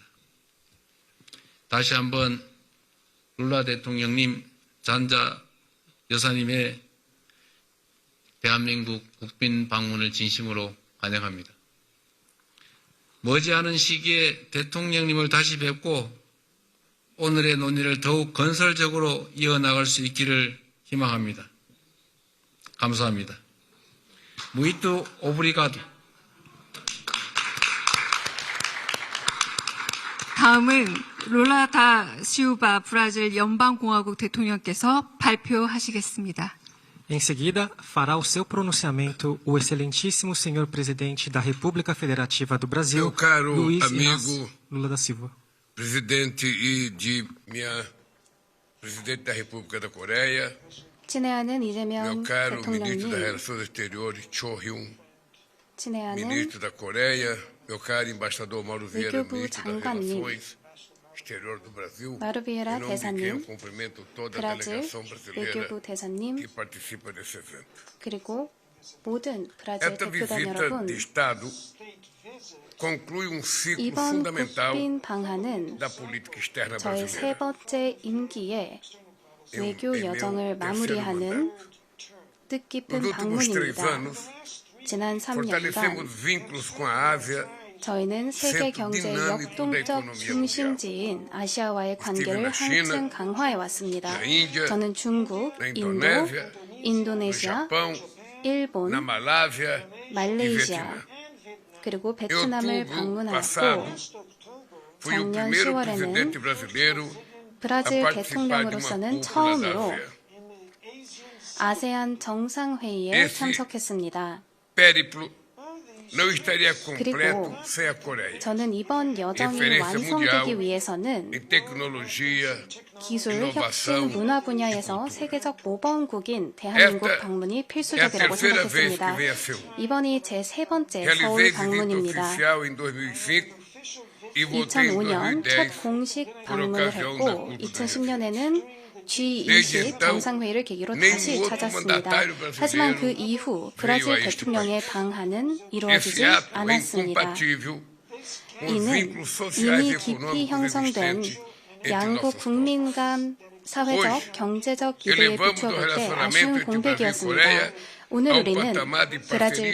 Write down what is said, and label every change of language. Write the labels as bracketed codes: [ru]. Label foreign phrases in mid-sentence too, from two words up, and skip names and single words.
[ko] 다시 한번 룰라 대통령님, 잔자 여사님의 대한민국 국빈 방문을 진심으로 환영합니다. 머지않은 시기에 대통령님을 다시 뵙고 오늘의 논의를 더욱 건설적으로 이어나갈 수 있기를 희망합니다. 감사합니다. [pt] Muito obrigado. [ko] 다음은 룰라 다 시우바 브라질 연방공화국 대통령께서 발표하시겠습니다. [pt] Em seguida, fará o seu pronunciamento o excelentíssimo senhor presidente da República Federativa do Brasil, Meu caro Luiz amigo Inácio Lula da Silva. presidente e de minha presidente da República da Coreia, [ko] 친애하는 [pt] meu [ko] 이재명 [pt] caro ministro das [ko] 대통령님, [pt] Relações Exteriores Cho Hyun, [ko] 친애하는 [pt] ministro da Coreia, meu caro embaixador Mauro Vieira, [ko] 외교부 [pt] ministro das [ko] 장관님, [pt] Relações Exteriores do Brasil, [ko] 마루 비에라 [pt] em nome de quem eu [ko] 대사님, [pt] cumprimento toda a [ko] 브라질 [pt] delegação brasileira [ko] 외교부 대사님, [pt] que participa desse evento. [ko] 그리고 모든 브라질 [pt] Esta [ko] 대표단 [pt] visita [ko] 여러분, [pt] de Estado conclui um ciclo [ko] 이번 [pt] fundamental [ko] 국빈 방한은 [pt] da política externa [ko] 저의 세 [pt] brasileira. [ko] 번째 임기에 외교 여정을 마무리하는 뜻깊은 [pt] Nos últimos 3 [ko] 방문입니다. [pt] anos, [ko] 지난 3년간 [pt] fortalecemos vínculos com a Ásia [ko] 저희는 세계 경제의 역동적 중심지인 아시아와의 관계를 한층 강화해 왔습니다. 저는 중국, 인도, 인도네시아, 일본, [pt] na Malásia e [ko] 말레이시아, [pt] Vietnã. [ko] 그리고 [pt] Em [ko] 베트남을 [pt] outubro passado, [ko] 방문하고 [pt] fui o [ko] 작년 [pt] primeiro [ko] 10월에는 [pt] presidente brasileiro a [ko] 브라질 [pt] participar de uma [ko] 대통령으로서는 [pt] cúpula da [ko] 처음으로 [pt] ASEAN. [ko] 아세안 정상회의에 [pt] Esse [ko] 참석했습니다. [pt] périplo não estaria completo [ko] 그리고 [pt] sem a Coreia. [ko] 저는 이번 여정이 [pt] Referência [ko] 완성되기 [pt] mundial [ko] 위해서는 [pt] em tecnologia, [ko] 기술, [pt] inovação [ko] 혁신, 문화 분야에서 세계적 모범국인 대한민국 [pt] Esta [ko] 방문이 [pt] é a [ko] 필수적이라고 [pt] terceira vez que [ko] 생각했습니다. [pt] venho a Seul. [ko] 이번이 제 세 번째 [pt] Realizei [ko] 서울 [pt] visita [ko] 방문입니다. [pt] oficial em 2005 e voltei em [ko] 2005년 [pt] 2010 [ko] 첫 공식 [pt] por [ko] 방문을 [pt] ocasião da [ko] 했고 [pt] cúpula. [ko] 2010년에는 G20 [pt] Desde então, [ko] 정상회의를 계기로 [pt] nenhum [ko] 다시 [pt] outro [ko] 찾았습니다. [pt] mandatário brasileiro [ko] 하지만 그 이후 브라질 [pt] veio a este [ko] 대통령의 [pt] país. [ko] 방한은 [pt] Esse [ko] 이루어지지 [pt] ato é [ko] 않았습니다. [pt] incompatível com os [ko] 이는 [pt] vínculos sociais [ko] 이미 [pt] e [ko] 깊이 [pt] econômicos [ko] 형성된 [pt] existentes entre [ko] 양국 [pt] nossos povos. [ko] 국민 간 사회적, [pt] Hoje, [ko] 경제적 기대에 [pt] elevamos [ko] 비춰볼 [pt] o [ko] 때 [pt] relacionamento [ko] 아쉬운 [pt] entre [ko] 공백이었습니다. [pt] Brasil e [ko] 오늘 [pt] ao [ko] 우리는 [pt] patamar de parceria